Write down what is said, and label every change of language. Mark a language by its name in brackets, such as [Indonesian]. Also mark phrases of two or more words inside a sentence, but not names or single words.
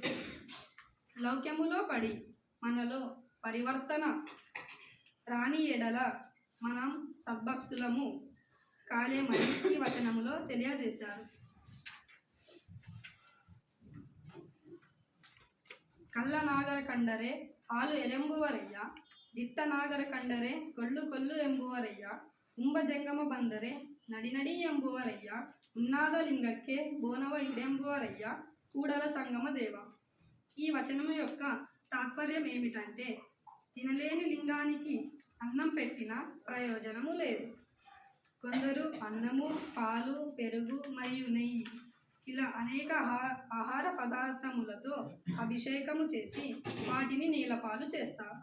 [Telugu] లౌక్యములో పడి మనలో పరివర్తన రాని ఎడల మనం సద్భక్తులము కాలేమని ఈ వచనములో తెలియజేశారు. [Kannada] ಕಳ್ಳ ನಾಗರ ಕಂಡರೆ ಹಾಲು ಎರೆಂಬುವರಯ್ಯ, ದಿಟ್ಟ ನಾಗರ ಕಂಡರೆ ಕೊಲ್ಲು ಕೊಲ್ಲು ಎಂಬುವರಯ್ಯ, ಕುಂಭಜಂಗಮ ಬಂದರೆ ನಡಿ ನಡಿ ಎಂಬುವರಯ್ಯ, ಉನ್ನಾದ ಲಿಂಗಕ್ಕೆ ಬೋನವ ಇಡೆಂಬುವರಯ್ಯ, ಕೂಡಲ ಸಂಗಮ ದೇವ. [Telugu] ఈ వచనము యొక్క తాత్పర్యం ఏమిటంటే, తినలేని లింగానికి అన్నం పెట్టిన ప్రయోజనము లేదు. కొందరు అన్నము, పాలు, పెరుగు మరియు నెయ్యి ఇలా అనేక ఆహార పదార్థములతో అభిషేకము చేసి వాటిని నీలపాలు చేస్తారు.